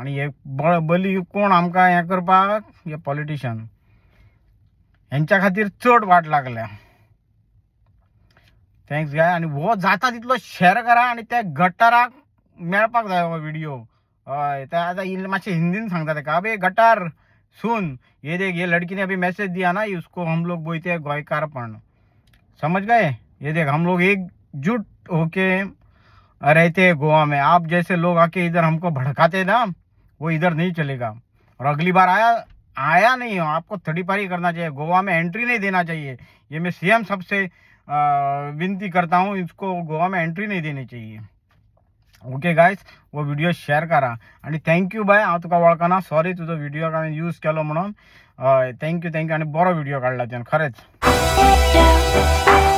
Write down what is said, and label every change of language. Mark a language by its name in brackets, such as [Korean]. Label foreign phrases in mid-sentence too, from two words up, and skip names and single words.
[Konkani] आनी हे बली कोण आमकां हें करपाक? हे पॉलिटिशियन. हेंच्या खातीर चड वाट लागल्या. [English] thanks guy. [Konkani] आनी हो जाता तितलो शेअर करा आनी त्या गटाराक मेळपाक जाय हो व्हिडिओ. हय, ते आतां मातशें हिंदीन सांगता तेका, [Hindi] अबे गटार सुन, ये देख ये लड़की ने अभी मैसेज दिया ना, उसको हम लोग बोलते हैं गोयकारपण. समझ गए? ये देख हम लोग एकजुट होके रहते हैं गोवा में. आप जैसे लोग आके इधर हमको भड़काते ना, वो इधर नहीं चलेगा. और अगली बार आया नहीं हो, आपको थड़ीपारी करना चाहिए, गोवा में एंट्री नहीं देना चाहिए. ये मैं सीएम सबसे विनती करता हूँ, इसको गोवा में एंट्री नहीं देनी चाहिए. [English] okay guys, [Konkani] वो व्हिडिओ शेअर करा. आणि [English] thank you bye, [Konkani] हांव तुका वळखना, सॉरी तुजो व्हिडिओ हांवें यूज केलो म्हणून. थँक्यू. आनी बरो व्हिडिओ काडला तुवें खरेंच.